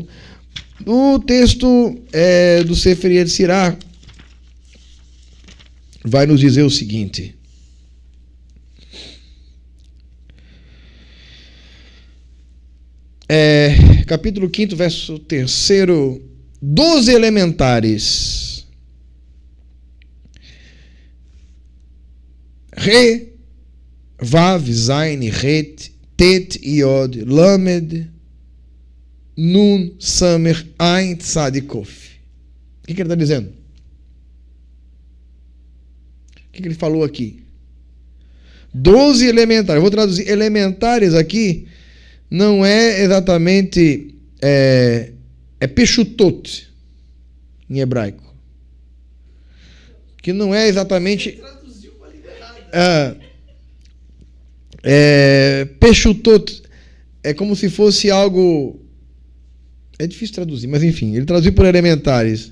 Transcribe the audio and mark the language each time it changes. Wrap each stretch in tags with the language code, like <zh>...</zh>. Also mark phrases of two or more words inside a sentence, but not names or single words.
<pt>O texto do Sefer Yetzirah vai nos dizer o seguinte: capítulo 5, verso 3, 12 elementares. Re, Vav, Zain, Het, Tet, Yod, Lamed, Nun, Samer, Ain, Tzad e Kof. O que ele está dizendo? O que ele falou aqui? 12 elementares. Eu vou traduzir elementares aqui. Não é exatamente Peshutot em hebraico, que não é exatamente Peshutot, é como se fosse algo, é difícil traduzir, mas enfim, ele traduziu por elementares.</pt>